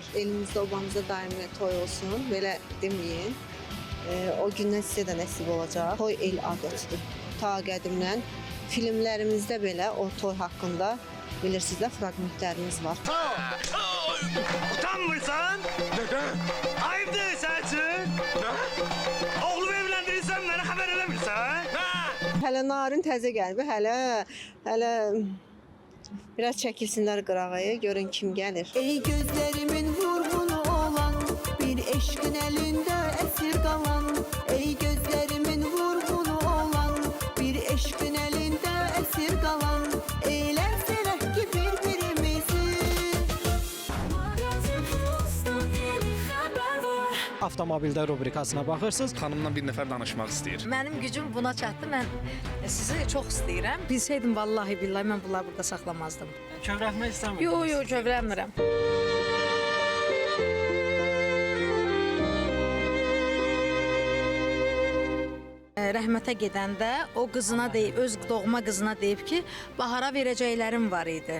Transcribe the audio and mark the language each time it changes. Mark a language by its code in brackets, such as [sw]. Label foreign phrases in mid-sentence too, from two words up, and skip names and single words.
[az] Elimizdə, obamızda daimi toy olsun. Belə deməyin. O gündən sizə də nəsib olacaq. Toy el adətidir. Ta qədimdən filmlərimizdə belə o toy haqqında bilirsiniz də fraqmentlərimiz var. Utanmırsan? [tr] Neden? Ayıpdır sen için. Oğlumu evlendirirsen bana haber eləmirsən? [az] Hələ narin təzə gəlib, hələ biraz çəkilsinlər qırağa, görün kim gəlir. [tr] Ey gözlerimin vurgunu olan, bir eşkin elinde esir kalan. Ey gözlerimin vurgunu olan, bir eşkin elinde esir kalan. Eğlensene ki birbirimizi. Magazin Plus'tan yeni haber var. [az] Avtomobildə rubrikasına baxırsınız. Xanımla bir nəfər danışmaq istəyir. Mənim gücüm buna çatdı. Mən sizi çox istəyirəm. Bilsəydim vallahi billahi mən bunları burada saxlamazdım. Kövrəlmək istəmirəm. Yox, kövrəlmirəm. Rəhmətə gedəndə o qızına deyib, öz doğma qızına deyib ki, Bahara verəcəklərim var idi.